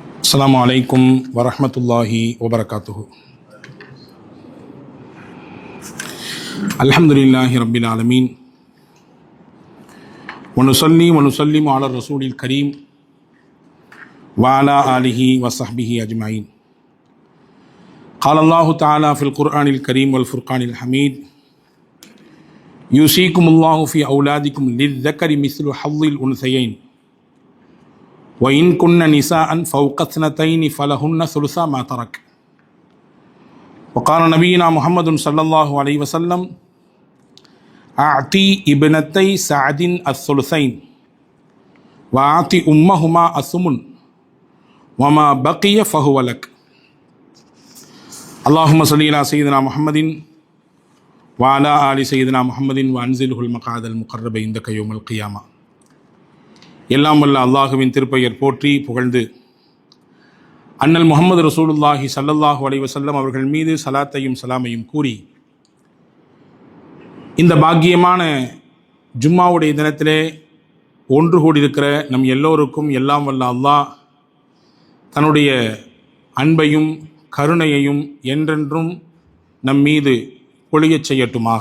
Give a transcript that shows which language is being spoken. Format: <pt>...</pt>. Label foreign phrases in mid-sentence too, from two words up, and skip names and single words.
<ar>السلام عليكم ورحمة الله وبركاته. الحمد لله رب العالمين ونصلي ونسلم على رسوله الكريم وعلى آله وصحبه أجمعين. قال الله تعالى في القرآن الكريم والفرقان الحميد يوصيكم الله في أولادكم للذكر مثل حظ الأنثيين وإن كن نساء فوق اثنتين فلهن ثلثا ما ترك. وقال نبينا محمد صلى الله عليه وسلم أعطي ابنتي سعد الثلثين وأعطي أمهما الثمن وما بقي فهو لك. اللهم صل على سيدنا محمد وعلى آل سيدنا محمد وأنزله المقعد المقرب عندك يوم القيامة.</ar> <ta>எல்லாம் வல்ல அல்லாஹுவின் திருப்பெயர் போற்றி புகழ்ந்து அண்ணல்</ta> <ar>محمد رسول الله صلى الله عليه وسلم</ar> <ta>அவர்கள் மீது சலாத்தையும் சலாமையும் கூறி, இந்த பாக்கியமான ஜும்மாவுடைய தினத்திலே ஒன்று கூடியிருக்கிற நம் எல்லோருக்கும் எல்லாம் வல்ல அல்லாஹ் தன்னுடைய அன்பையும் கருணையையும் என்றென்றும் நம் மீது பொழியச் செய்யட்டுமாக.</ta>